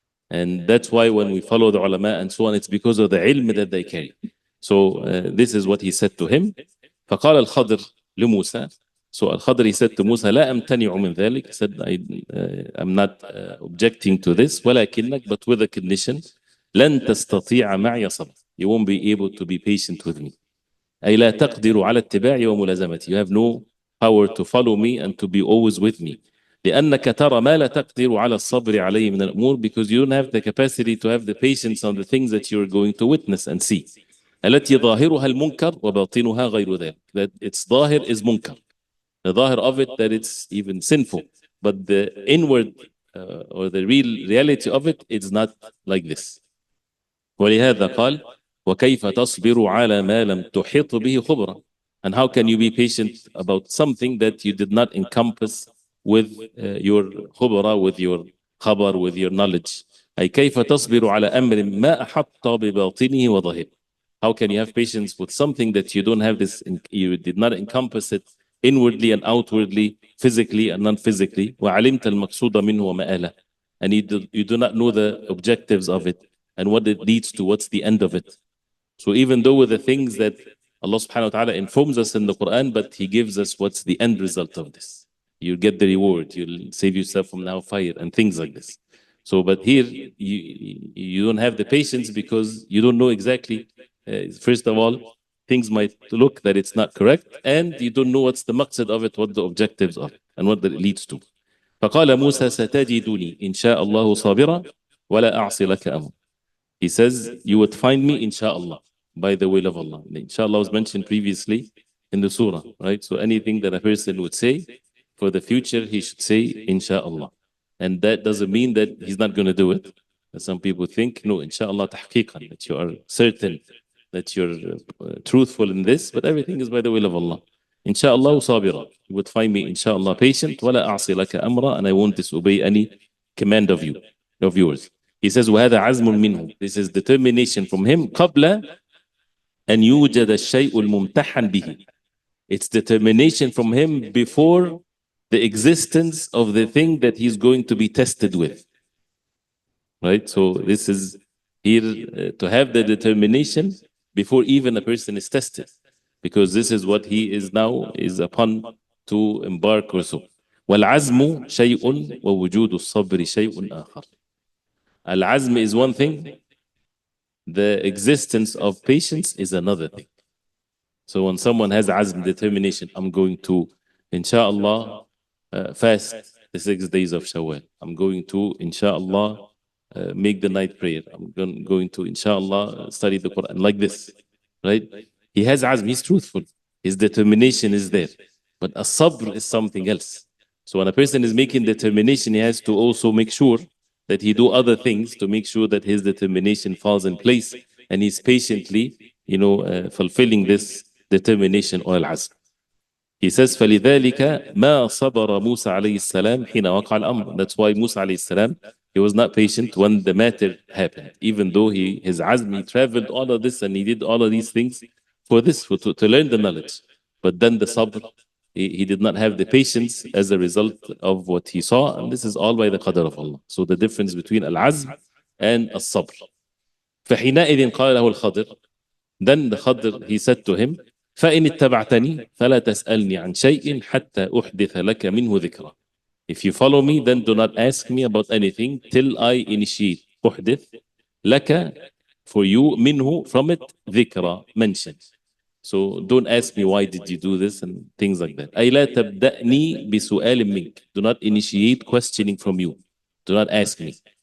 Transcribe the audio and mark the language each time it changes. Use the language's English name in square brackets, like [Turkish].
[English] And that's why when we follow the ulama and so on, it's because of the ilm that they carry. So this is what he said to him. [Arabic] فقال الخضر لموسى. [English] So Al-Khadr, he said to Musa, [Arabic] لا أمتنع من ذلك. [English] He said, I'm not objecting to this, [Arabic] ولكنك, [English] but with a condition, [Arabic] لن تستطيع معي صبر. [English] You won't be able to be patient with me. [Arabic] أي لا تقدر على اتباعي وملازمتي. [English] You have no power to follow me and to be always with me. [Arabic] لأنك ترى ما لا تقدر على الصبر عليه من الأمور, [English] because you don't have the capacity to have the patience on the things that you're going to witness and see. [Arabic] التي ظاهرها المنكر وباطنها غير ذلك. [English] That its ظاهر is munkar. The ظاهر of it, that it's even sinful. But the inward or the real reality of it, it's not like this. [Arabic] ولهذا قال وكيف تصبر على ما لم تحط به خبرة. [English] And how can you be patient about something that you did not encompass with your خبرة, with your خبر, with your knowledge. [Arabic] أي كيف تصبر على أمر ما أحط بباطنه وظاهره. [English] How can you have patience with something that you don't have this, you did not encompass it inwardly and outwardly, physically and non-physically. [Arabic] وعلمت المقصود منه ومآله. [English] And you do not know the objectives of it and what it leads to, what's the end of it. So even though with the things that Allah subhanahu wa ta'ala informs us in the Quran, but He gives us what's the end result of this. You'll get the reward, you'll save yourself from now fire and things like this. So, but here you don't have the patience because you don't know exactly, first of all, things might look that it's not correct, and you don't know what's the maqsad of it, what the objectives of it, and what that it leads to. [Arabic] فقال موسى ستجدني إن شاء الله صابرا ولا أعصي لك أمر. [English] He says, you would find me, inshallah, by the will of Allah. Inshallah was mentioned previously in the surah, right? So anything that a person would say for the future, he should say, inshallah. And that doesn't mean that he's not going to do it. Some people think, no, inshallah, tahqiqan, that you are certain that you're truthful in this, but everything is by the will of Allah. Inshallah sabira. You would find me, inshallah, patient, [Arabic] ولا أعصي لك أمرا, [English] and I won't disobey any command of yours. He says, [Arabic] وهذا عزم منه. [English] This is determination from him. [Arabic] قبل أن يوجد الشيء الممتحن به. [English] It's determination from him before the existence of the thing that he's going to be tested with. Right? So this is here to have the determination before even a person is tested. Because this is what he is now is upon to embark or so. [Arabic] والعزم شيء ووجود الصبر شيء آخر. [English] Al-azm is one thing. The existence of patience is another thing. So when someone has azm, determination, I'm going to, inshallah, fast the 6 days of Shawwal. I'm going to, inshallah, make the night prayer. I'm going to, inshallah, study the Quran. Like this, right? He has azm, he's truthful. His determination is there. But a sabr is something else. So when a person is making determination, he has to also make sure that he do other things to make sure that his determination falls in place and he's patiently, fulfilling this determination or al-azm. He says, [Arabic] فَلِذَلِكَ مَا صَبَرَ مُوسَى عَلَيْهِ السَّلَامِ حِينَ وَقَعَ الْأَمْرِ. [English] That's why Musa alayhi salam, he was not patient when the matter happened. Even though his azm, he traveled all of this and he did all of these things for this, to learn the knowledge. But then the sabr, he did not have the patience as a result of what he saw, and this is all by the qadr of Allah. So the difference between al-azm and al-sabr. [Arabic] فحينئذ قال له الخضر. [English] Then the Khadr, he said to him, [Arabic] فإن اتبعتني فلا تسألني عن شيء حتى أحدث لك منه ذكرى. [English] If you follow me, then do not ask me about anything till I initiate. [Arabic] أحدث لك, [English] for you, [Arabic] منه, [English] from it, [Arabic] ذكرى, [English] mention. So don't ask me why did you do this and things like that. [Arabic] أي لا تبدأني بسؤال منك. [English] Do not initiate questioning from you. Do not ask me.